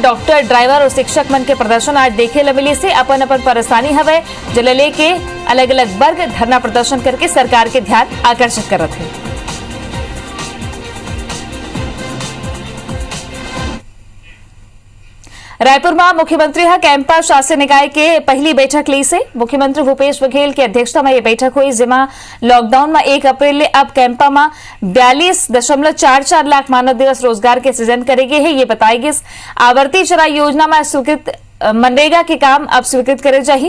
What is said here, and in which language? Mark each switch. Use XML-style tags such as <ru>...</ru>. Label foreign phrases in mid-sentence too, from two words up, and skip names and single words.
<hne>डॉक्टर ड्राइवर और शिक्षक मन के प्रदर्शन आज देखे ल मिली से अपन अपन परेशानी हवे जल लेके अलग अलग वर्ग धरना प्रदर्शन करके सरकार के ध्यान आकर्षित करत है। रायपुर में मुख्यमंत्री कैंपा शासन निकाय के पहली बैठक ली से मुख्यमंत्री भूपेश बघेल की अध्यक्षता में यह बैठक हुई जिसमें लॉकडाउन में 1 अप्रैल ले अब कैंपा में 42.44 लाख मानव दिवस रोजगार के सृजन करेंगे है। ये बताई गई आवर्ती चराई योजना में स्वीकृत मनरेगा के काम अब स्वीकृत करे जाही।</hne>